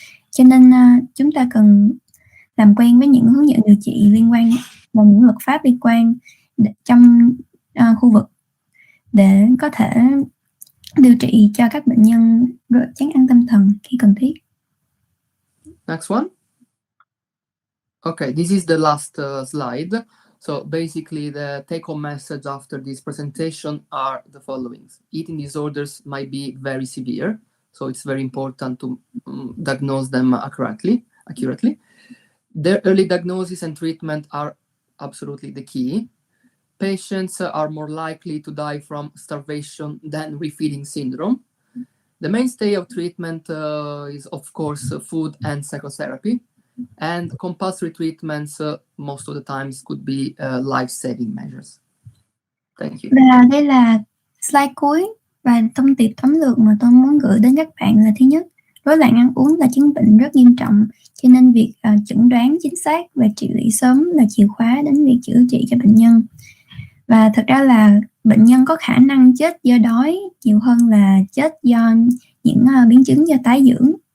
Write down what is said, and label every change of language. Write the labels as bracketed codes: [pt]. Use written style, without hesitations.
[vi] Cho nên chúng ta cần làm quen với những hướng dẫn điều trị liên quan và những luật pháp liên quan trong khu vực để có thể điều trị cho các bệnh nhân chán ăn tâm thần khi cần thiết. [en] Next one. Okay, this is the last slide. So basically the take-home message after this presentation are the following. Eating disorders might be very severe, so it's very important to diagnose them accurately. Their early diagnosis and treatment are absolutely the key. Patients are more likely to die from starvation than refeeding syndrome. The mainstay of treatment is, of course, food and psychotherapy. And compulsory treatments most of the times could be life-saving measures. Thank you. [vi] Và đây là slide cuối, và thông điệp tóm lược mà tôi muốn gửi đến các bạn là: thứ nhất, rối loạn ăn uống là chứng bệnh rất nghiêm trọng, cho nên việc chẩn đoán chính xác và trị liệu sớm là chìa khóa đến việc chữa trị cho bệnh nhân. Và thật ra là bệnh nhân có khả năng chết do đói nhiều hơn là chết do những biến chứng do tái dưỡng.